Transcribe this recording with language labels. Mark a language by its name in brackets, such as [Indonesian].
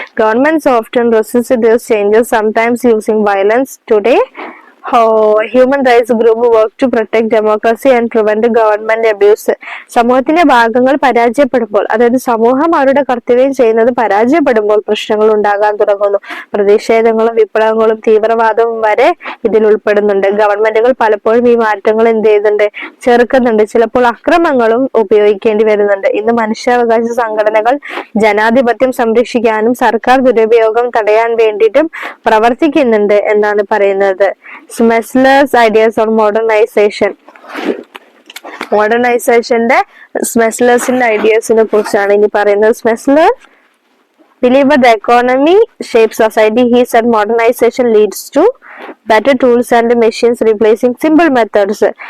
[English] Governments often resist these changes, sometimes using violence. Today, human rights group work to protect democracy and prevent government abuse. [Malayalam] സമൂഹത്തിന്റെ ഭാഗങ്ങൾ പരാജയപ്പെടുമ്പോൾ, അതായത് സമൂഹം അവരുടെ കർത്തവ്യം ചെയ്യുന്നത് പരാജയപ്പെടുമ്പോൾ പ്രശ്നങ്ങൾ ഉണ്ടാകാൻ തുടങ്ങുന്നു. പ്രതിഷേധങ്ങളും വിപ്ലവങ്ങളും തീവ്രവാദവും വരെ ഇതിൽ ഉൾപ്പെടുന്നുണ്ട്. ഗവൺമെന്റുകൾ പലപ്പോഴും ഈ മാറ്റങ്ങൾ എന്ത് ചെയ്യുന്നുണ്ട്? ചെറുക്കുന്നുണ്ട്. ചിലപ്പോൾ അക്രമങ്ങളും ഉപയോഗിക്കേണ്ടി വരുന്നുണ്ട്. ഇന്ന് മനുഷ്യാവകാശ സംഘടനകൾ ജനാധിപത്യം സംരക്ഷിക്കാനും സർക്കാർ ദുരുപയോഗം തടയാൻ വേണ്ടിയിട്ടും പ്രവർത്തിക്കുന്നുണ്ട് എന്നാണ് പറയുന്നത്. [English] Smelser's ideas on modernisation. [Malayalam] മോഡേണൈസേഷന്റെ സ്മെസ്ലേഴ്സിന്റെ ഐഡിയാസിനെ കുറിച്ചാണ് ഇനി പറയുന്നത്. [English] Smelser believed the economy shapes society. He said modernization leads to better tools and machines replacing simple methods.